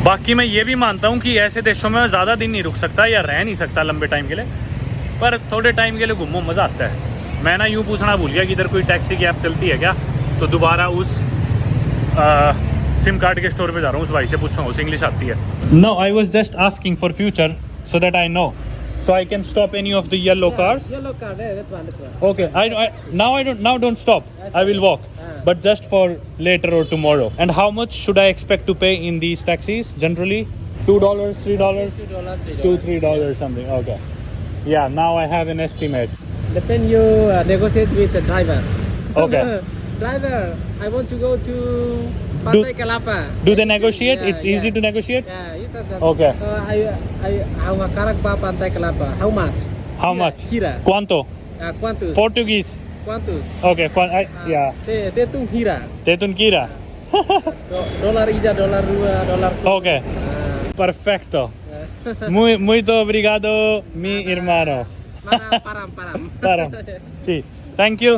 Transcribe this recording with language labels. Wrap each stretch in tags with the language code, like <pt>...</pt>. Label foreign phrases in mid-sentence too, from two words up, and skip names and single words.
<hi>बाकी मैं ये भी मानता हूँ कि ऐसे देशों में ज़्यादा दिन नहीं रुक सकता या रह नहीं सकता लंबे टाइम के लिए, पर थोड़े टाइम के लिए घूमो, मज़ा आता है। मैं ना यूँ पूछना भूल गया कि इधर कोई टैक्सी की ऐप चलती है क्या, तो दोबारा उस सिम कार्ड के स्टोर पे जा रहा हूँ, उस भाई से पूछूँगा, उसे इंग्लिश आती है।</hi> <en>No, I was just asking for future so that I know, so I can stop any of the yellow cars. Yellow car, that one. Okay, now don't stop. I will walk, but just for later or tomorrow. And how much should I expect to pay in these taxis generally? $2, $3, $2-3 something. Okay. Yeah, now I have an estimate. Depend you negotiate with the driver. Okay. Driver, I want to go to Pantai Kelapa. Do they negotiate? It's easy to negotiate? Yeah, you said that. Okay. I Karakpa Pantai Kelapa. How much? How much?</en> <tet>Kira.</tet> <pt>Quanto? Quantos?</pt> <en>Portuguese.</en> <pt>Quantus.</pt> <en>Okay, ya.</en> <tet>Te tu hira. Tetun kira. Dolar ija, dolar dua, dolar.</tet> <en>Okay. Perfecto.</en> <pt>Muito obrigado,</pt> <es>mi hermano.</es> <hi>Param, param. परम जी</hi> <en>thank you.</en>